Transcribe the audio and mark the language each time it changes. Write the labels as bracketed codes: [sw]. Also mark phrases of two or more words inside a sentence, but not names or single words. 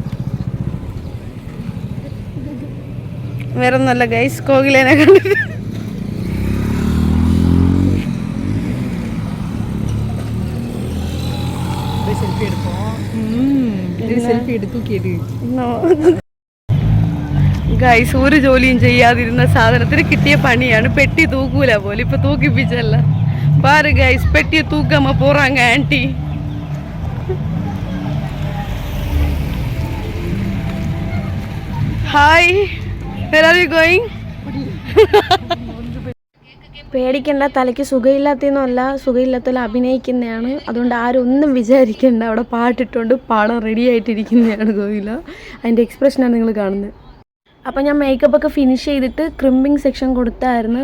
[ml] വേറെ ഒന്നുമല്ല ഗൈസ്, കോകിലേനെ കണ്ടിട്ട് ഗൈസ് ഒരു ജോലിയും ചെയ്യാതിരുന്ന സാധനത്തിന് കിട്ടിയ പണിയാണ്. പെട്ടി തൂക്കൂല പോലെ ഇപ്പൊ തൂക്കിപ്പിച്ചല്ല. [ta] பாரு guys, பெட்டியை தூக்காம போறாங்க ஆன்ட்டி. [en] Hi, where are you going? [ml] പേടിക്കണ്ട, തലയ്ക്ക് സുഖമില്ലാത്തതൊന്നുമല്ല, സുഖമില്ലാത്തതിൽ അഭിനയിക്കുന്നതാണ്. അതുകൊണ്ട് ആരും ഒന്നും വിചാരിക്കണ്ട. അവിടെ പാട്ടിട്ടുകൊണ്ട് പാടാൻ റെഡി ആയിട്ടിരിക്കുന്നതാണ് കോയില. അതിൻ്റെ എക്സ്പ്രഷനാണ് നിങ്ങൾ കാണുന്നത്. അപ്പോൾ ഞാൻ മേക്കപ്പൊക്കെ ഫിനിഷ് ചെയ്തിട്ട് [en] crimping section [ml] കൊടുത്തായിരുന്നു.